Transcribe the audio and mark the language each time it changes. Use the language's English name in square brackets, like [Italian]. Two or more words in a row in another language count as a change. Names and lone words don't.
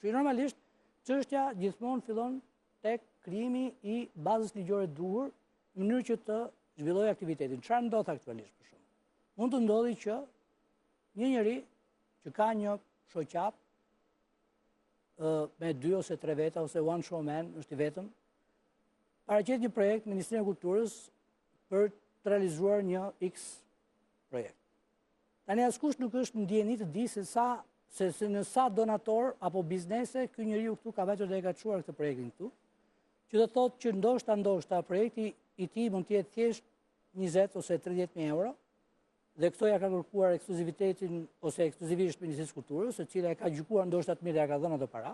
[Albanian] Që normalisht çështja gjithmonë fillon tek krijimi i bazës ligjore të duhur në mënyrë që të zhvillojë aktivitetin. Çfarë ndodh aktualisht për shkak? Mund të ndodhi që një njeri që ka një shoqap me 2 ose 3 veta ose [English] one show man, [Albanian] është i vetëm, paraqet një projekt në Ministrinë e Kulturës për të realizuar një X projekt. Tani askush nuk është në ndjeni të di se në sa donator apo biznese ky njeriu këtu ka vajtur dhe e ka çuar këtë projektin këtu, që do thotë që ndoshta projekti i tij mund të jetë thjesht 20 ose 30.000 euro, dhe këto ja ka kërkuar ekskluzivitetin ose ekskluzivisht Ministrisë Kulturës, e cila e ka gjykuar ndoshta të mirë ja ka dhënë ato para.